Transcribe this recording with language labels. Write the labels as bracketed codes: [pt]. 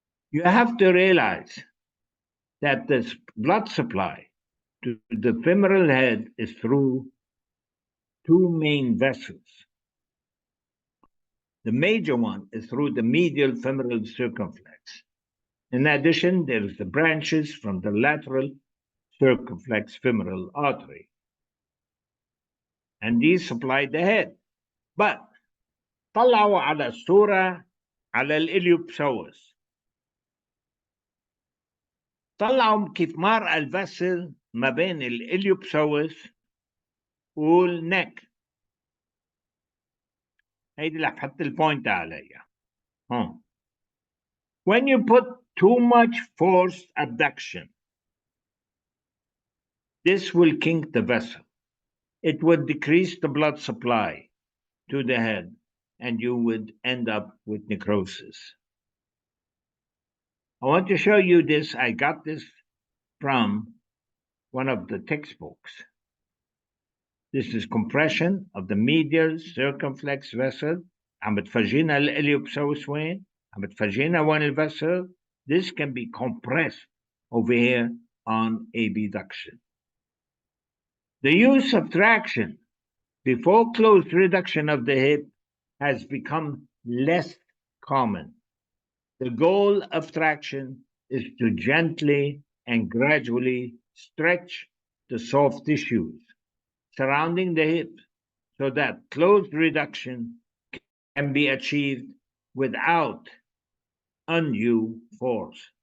[en] You have to realize that the blood supply to the femoral head is through 2 main vessels. The major one is through the medial femoral circumflex. In addition, there is the branches from the lateral circumflex femoral artery. And these supply the head. [ar] But طلعوا على الصورة على الإليوبسوس. طلعوا كيف مرأة الفسل ما بين الإليوبسوس والنك. هيدي اللي حط البوينت عليها. [en] When you put too much forced abduction, this will kink the vessel. It would decrease the blood supply to the head, and you would end up with necrosis. I want to show you this. I got this from one of the textbooks. This is compression of the medial circumflex vessel. [ar] عم بتفرجينا الإليوبسوس وين؟ عم بتفرجينا وين الvessel. [en] This can be compressed over here on abduction. The use of traction before closed reduction of the hip has become less common. The goal of traction is to gently and gradually stretch the soft tissues surrounding the hip so that closed reduction can be achieved without undue force.